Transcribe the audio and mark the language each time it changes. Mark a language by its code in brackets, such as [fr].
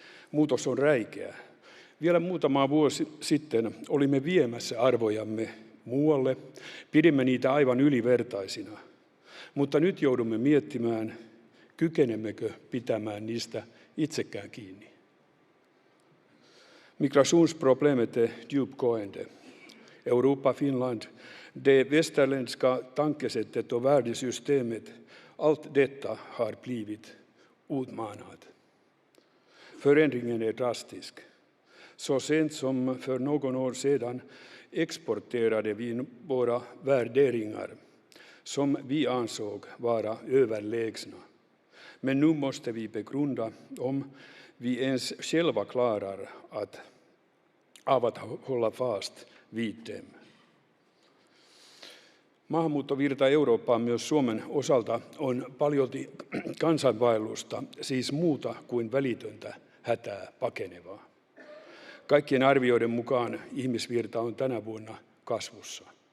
[fi] Muutos on räikeä. Vielä muutama vuosi sitten olimme viemässä arvojamme muualle, pidimme niitä aivan ylivertaisina, mutta nyt joudumme miettimään, kykenemmekö pitämään niistä itsekään kiinni. [sv] Migrationsproblemet är djupgående. Europa, Finland, det västerländska tankesättet och värdesystemet, allt detta har blivit utmanat. Förändringen är drastisk. Så sent som för någon år sedan exporterade vi våra värderingar som vi ansåg vara överlägsna. Men nu måste vi begrunda om vi ens själva klarar av att hålla fast vid dem. [fi] Maahanmuuttovirta Eurooppaan myös Suomen osalta on paljolti kansainvaellusta, siis muuta kuin välitöntä hätää pakenevaa. Kaikkien arvioiden mukaan ihmisvirta on tänä vuonna kasvussa.